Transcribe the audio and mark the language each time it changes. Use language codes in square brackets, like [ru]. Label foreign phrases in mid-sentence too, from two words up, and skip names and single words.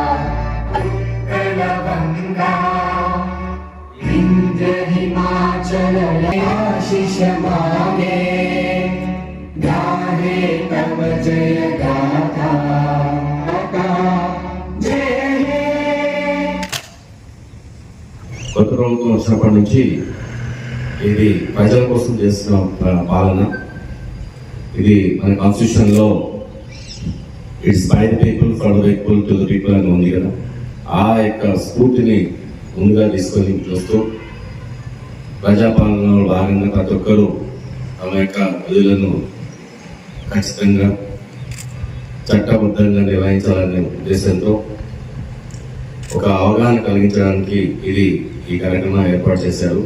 [bn] উৎকলগঙ্গা বিন্ধ্য হিমাচল আশিস মাগে গাহে তব জয় গাথা জয় হে. [te] కొత్త ప్రభుత్వం వచ్చినప్పటి నుంచి ఇది ప్రజల కోసం చేస్తున్న పాలన. ఇది మన కాన్స్టిట్యూషన్లో [en] it's by the people for the people to the people [te] అని ఉంది కదా. ఆ యొక్క స్ఫూర్తిని ముందుగా తీసుకొని చూస్తూ ప్రజాపాలనలో భాగంగా ప్రతి ఒక్కరూ తమ యొక్క విధులను ఖచ్చితంగా చట్టబద్ధంగా నిర్వహించాలనే ఉద్దేశంతో ఒక అవగాహన కలిగించడానికి ఈ కార్యక్రమం ఏర్పాటు చేశారు.